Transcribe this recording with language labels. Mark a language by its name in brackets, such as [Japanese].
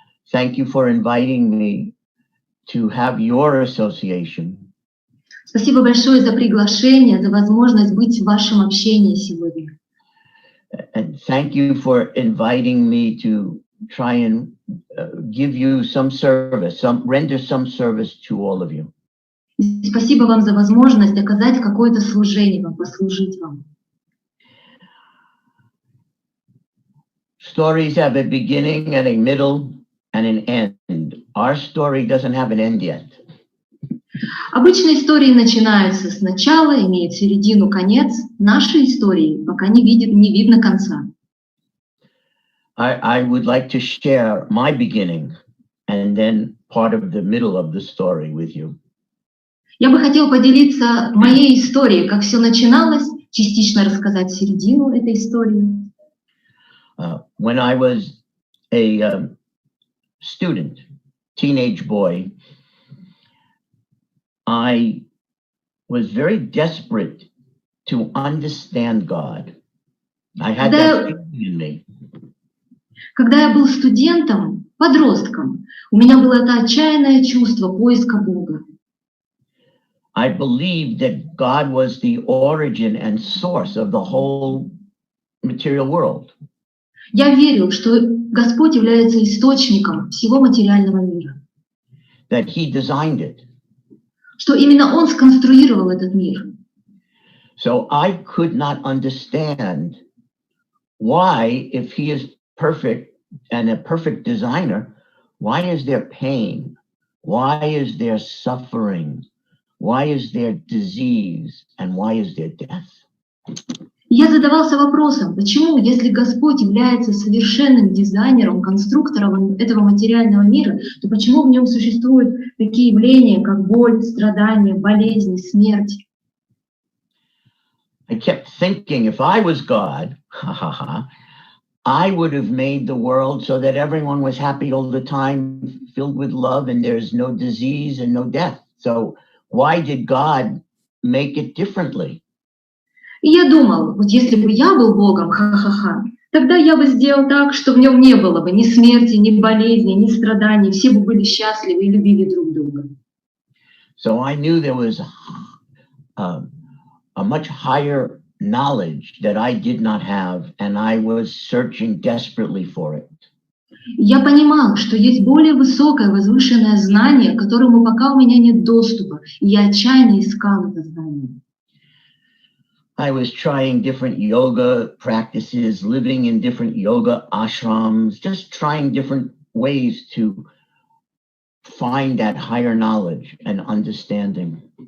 [English] Thank you for inviting me to have your association. [Russian] Спасибо большое за приглашение, за возможность быть в вашем общении сегодня. [English] And thank you for inviting me to try and give you some service, render some service to all of you. [Russian] Спасибо вам за возможность оказать какое-то служение вам, послужить вам. [English] Stories have a beginning and a middle and an end. Our story doesn't have an end yet. [Russian] Обычно истории начинаются с начала, имеют середину, конец. Нашей истории пока не видно конца. [English] I would like to share my beginning and then part of the middle of the story with you. [Russian] Я бы хотела поделиться моей историей, как все начиналось, частично рассказать середину этой истории. [English] When I was a student, teenage boy, I was very desperate to understand God. I had that feeling in me. [Russian] Когда я был студентом, подростком, у меня было это отчаянное чувство поиска Бога. [English] I believed that God was the origin and source of the whole material world. [Russian] Я верил, что Господь является источником всего материального мира. [English] That He designed it. [Russian] Что именно Он сконструировал этот мир. [English] So I could not understand why, if He is perfect and a perfect designer, why is there pain? Why is there suffering? Why is there disease? And why is there death? [Russian] Я задавался вопросом, почему, если Господь является совершенным дизайнером, конструктором этого материального мира, то почему в нем существуют такие явления, как боль, страдания, болезни, смерть? [English] I kept thinking, if I was God, I would have made the world so that everyone was happy all the time, filled with love, and there's no disease and no death. So why did God make it differently? [Russian] И я думал, вот если бы я был Богом, тогда я бы сделал так, что в нем не было бы ни смерти, ни болезни, ни страданий, все бы были счастливы и любили друг друга. [English] So I knew there was a much higher knowledge that I did not have, and I was searching desperately for it. [Russian] Я понимал, что есть более высокое, возвышенное знание, к которому пока у меня нет доступа, и я отчаянно искал это знание. [English] I was trying different yoga practices, living in different yoga ashrams, just trying different ways to find that higher knowledge and understanding.